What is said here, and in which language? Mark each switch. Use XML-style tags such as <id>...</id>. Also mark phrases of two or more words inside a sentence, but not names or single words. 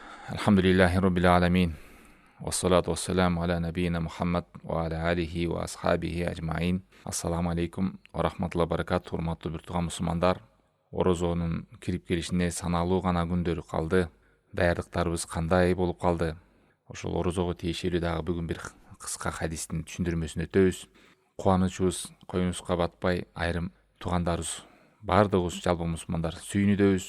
<ar>الحمد لله رب العالمين. والصلاة والسلام على نبينا محمد وعلى آله وأصحابه أجمعين. السلام عليكم ورحمة الله وبركاته.</ar> <ky>Урматтуу бир тууган мусулмандар. Орозонун кирип келишине саналуу гана күндөр калды. Даярдыктарыбыз кандай болуп калды? Ошол орозого тиешелүү дагы бүгүн бир кыска хадистин түшүндүрмөсүн өтөбүз. Кубанычыбыз коюнубузга батпай, айрым туугандарыбыз баардыгыбыз жалпы мусулмандар сүйүнүдөбүз.</ky>